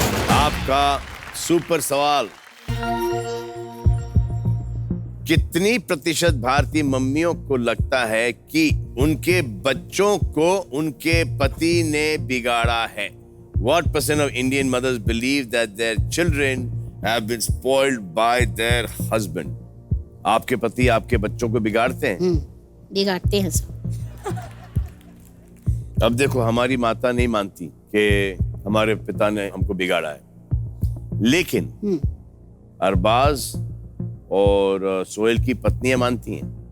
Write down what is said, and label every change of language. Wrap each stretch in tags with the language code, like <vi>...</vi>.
<hi>आपका सुपर सवाल, कितनी प्रतिशत भारतीय मम्मियों को लगता है कि उनके बच्चों को उनके पति ने बिगाड़ा है?</hi> <en>What % of Indian mothers believe that their children have been spoiled by their husband?</en> <hi>आपके पति आपके बच्चों को बिगाड़ते हैं? बिगाड़ते हैं सब। अब देखो, हमारी माता नहीं मानती कि हमारे पिता ने हमको बिगाड़ा है, लेकिन अरबाज और सोहेल की पत्नियां मानती हैं।</hi>